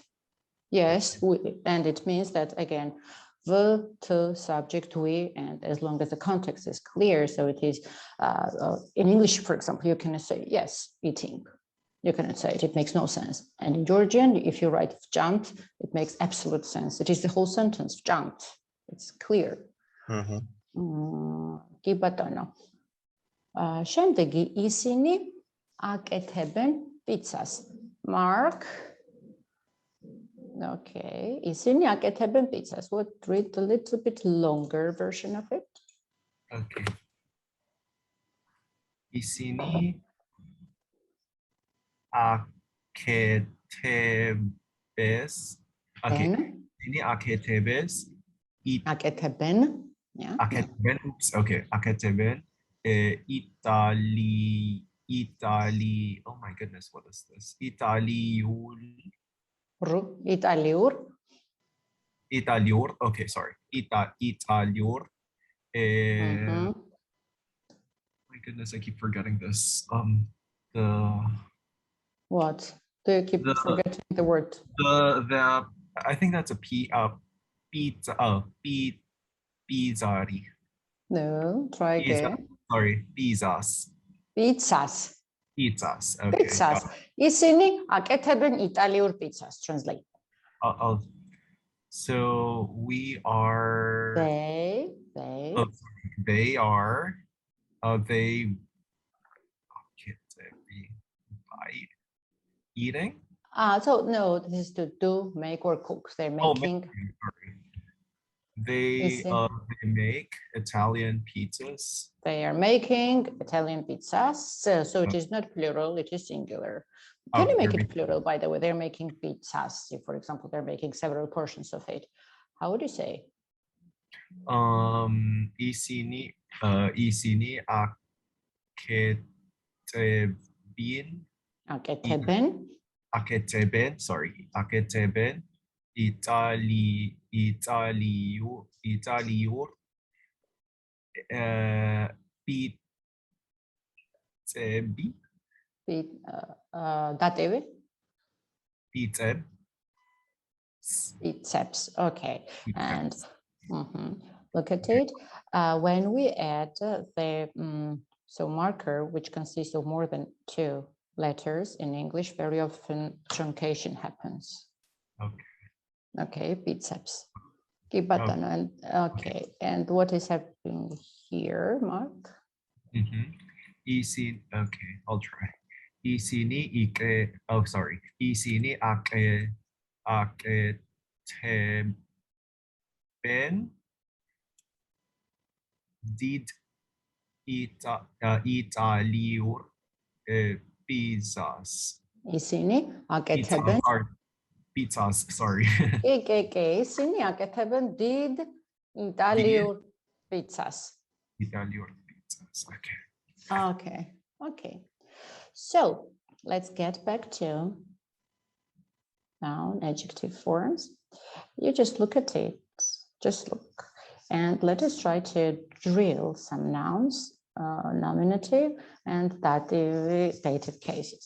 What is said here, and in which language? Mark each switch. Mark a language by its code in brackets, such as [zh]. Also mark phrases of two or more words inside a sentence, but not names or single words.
[en] Yes, and it means that again, the to subject we, and as long as the context is clear, so it is in English, for example, you can say yes, eating. You cannot say it, it makes no sense. And in Georgian, if you write jumped, it makes absolute sense. It is the whole sentence, jumped. It's clear. [ka] კი ბატონო. შემდეგი ისინი აკეთებენ პიცას. Mark. Okay, ისინი აკეთებენ პიცას. [en] What, read a little bit longer version of it. [ka] Okay. ისინი აკეთებს. Okay. ისინი აკეთებს. აკეთებენ. Yeah. აკეთებენ. Oops. Okay. აკეთებენ. [en] Italy. Oh my goodness, what is this? Italiur. Okay, sorry. [ka] Italiur. [en] My goodness, I keep forgetting this. What? Do you keep forgetting the word? The I think that's a pizza. [ka] Pizzari. [en] No, try again. Sorry, pizzas. Pizzas. Pizzas. Okay. Pizzas. [ka] ისინი აკეთებენ იტალიურ [en] pizzas. Translate. So we are. They are. They. Eating. So no, this is to do, make, or cook. They're making. They make Italian pizzas. They are making Italian pizzas. So it is not plural, it is singular. Can you make it plural, by the way? They're making pizzas. If, for example, they're making several portions of it. How would you say? [ka] ისინი აკეთებენ. Sorry, აკეთებენ. იტალიურ პიცები datevi pizzeps. [en] Okay, and look at it. When we add the marker, which consists of more than 2 letters in English, very often truncation happens. Okay, biceps. And okay, and what is happening here, Mark? Okay, I'll try. [ka] ისინი აკეთებენ დიდ იტალიურ pizzas. ისინი აკეთებენ. [en] pizzas, sorry. [ka] ისინი აკეთებენ დიდ იტალიურ პიცას. [en] Italian pizzas. Okay. Okay. So let's get back to noun adjective forms. You just look at it, just look, and let us try to drill some nouns, nominative and dative cases.